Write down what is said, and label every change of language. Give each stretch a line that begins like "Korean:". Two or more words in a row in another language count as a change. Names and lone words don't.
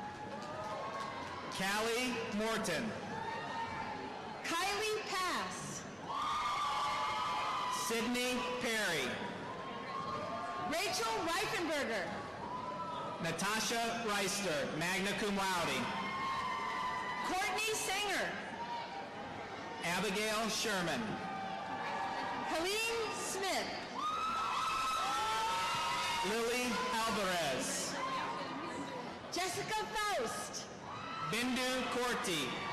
English: Callie Morton. Kylie Pass. Sydney Perry. Rachel Reifenberger. Natasha Reister,
Latin: magna cum laude.
English: Courtney Singer. Abigail Sherman. Helene Smith. Lily Alvarez. Jessica Faust. Bindu Korti.